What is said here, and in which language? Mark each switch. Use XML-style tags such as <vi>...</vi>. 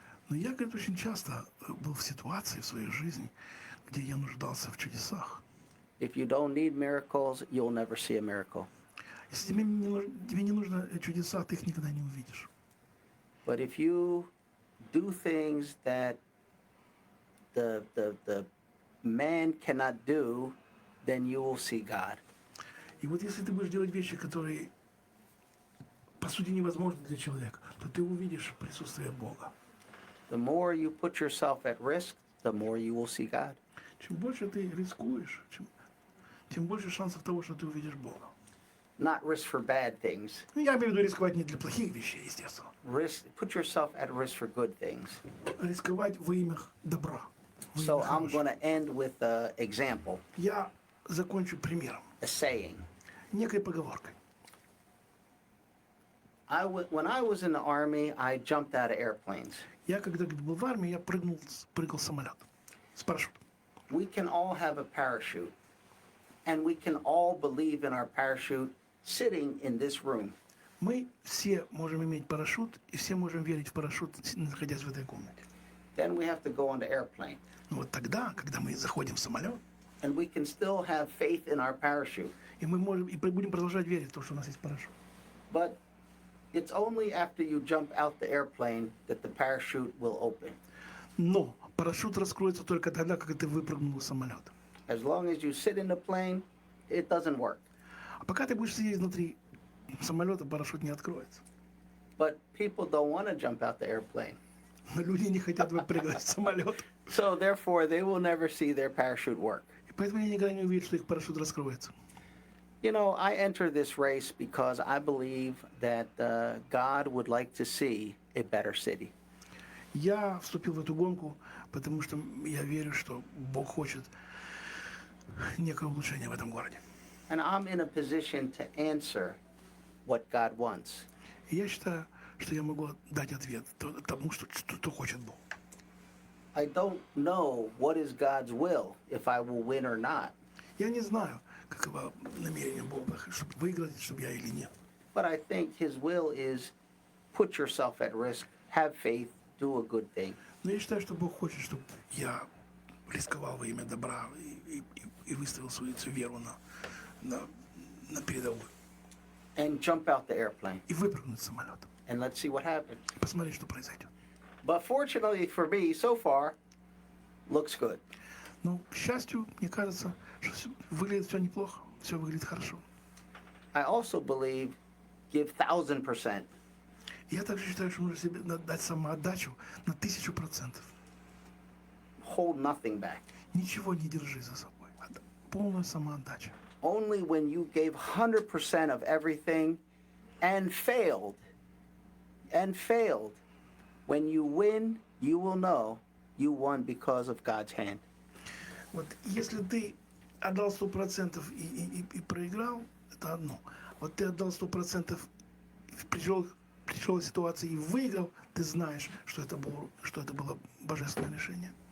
<ru>Но я, говорит, очень часто был в ситуации в своей жизни, где я нуждался в чудесах.</ru> <en>If you don't need miracles, you'll never see a miracle.</en> <ru>Если тебе не нужно чудеса, ты их никогда не увидишь.</ru> <en>But if you do things that the man cannot do, then you will see God.</en> <ru>И вот если ты будешь делать вещи, которые по сути невозможны для человека, то ты увидишь присутствие Бога.</ru> <en>The more you put yourself at risk, the more you will see God.</en> <ru>Чем больше ты рискуешь, тем больше шансов того, что ты увидишь Бога.</ru> <en>Not risk for bad things.</en> <ru>Ну, я имею в виду рисковать не для плохих вещей, естественно.</ru> <en>Put yourself at risk for good things.</en> <ru>Рисковать во имя добра. во</ru> <en>So</en> <ru>имя</ru> <en>I'm</en> <ru>хорошего.</ru> <en>going to end with an example,</en> <ru>Я закончу примером,</ru> <en>a saying.</en> <ru>некой поговоркой.</ru> <en>When I was in the army, I jumped out of airplanes.</en> <ru>Я, когда был в армии, я прыгал с самолета, с парашютом.</ru> <en>We can all have a parachute, and we can all believe in our parachute sitting in this room.</en> <ru>Мы все можем иметь парашют, и все можем верить в парашют, находясь в этой комнате.</ru> <en>Then we have to go on the airplane,</en> <ru>Но вот тогда, когда мы заходим в самолет,</ru> <en>and we can still have faith in our parachute.</en> <ru>и мы можем, и будем продолжать верить в то, что у нас есть парашют.</ru> <en>But it's only after you jump out the airplane that the parachute will open.</en> <ru>Но парашют раскроется только тогда, когда ты выпрыгнул из самолета.</ru> <en>As long as you sit in the plane, it doesn't work.</en> <ru>А пока ты будешь сидеть внутри самолета, парашют не откроется.</ru> <en>But people don't want to jump out the airplane.</en> <ru>Но люди не хотят выпрыгивать из самолета.</ru> <en>So therefore, they will never see their parachute work.</en> <ru>И поэтому они никогда не увидят, что их парашют раскроется.</ru> <en>You know, I enter this race because I believe that God would like to see a better city.</en> <ru>Я вступил в эту гонку, потому что я верю, что Бог хочет некое улучшение в этом городе.</ru> <en>And I'm in a position to answer what God wants.</en> <ru>И я считаю, что я могу дать ответ тому, что хочет Бог.</ru> <en>I don't know what is God's will, if I will win or not.</en> <ru>Я не знаю, каково намерение Бога, чтобы выиграть, чтобы я или нет.</ru> <en>But I think His will is put yourself at risk, have faith, do a good thing.</en> <ru>Но я считаю, что Бог хочет, чтобы я рисковал во имя добра и выставил свою веру на передовую.</ru> <en>And jump out the airplane.</en> <ru>И выпрыгнуть с самолета.</ru> <en>And let's see what happens.</en> <ru>И посмотреть, что произойдет.</ru> <en>But fortunately for me, so far, looks good.</en> <ru>Но, к счастью, мне кажется, что выглядит все неплохо. Все выглядит хорошо.</ru> <en>I also believe give 1000%.</en> <ru>Я также считаю, что нужно себе дать самоотдачу на 1000%.</ru> <en>Hold nothing back.</en> <ru>Nичего не держи за собой. Полную самоотдачу.</ru> <en>Only when you gave 100% of everything and failed, when you win, you will know you won because of God's hand.</en> <ru>Вот если ты отдал 100% и проиграл, это одно. Вот ты отдал 100%, пришел в ситуацию и выиграл, ты знаешь, что это было божественное решение.</ru>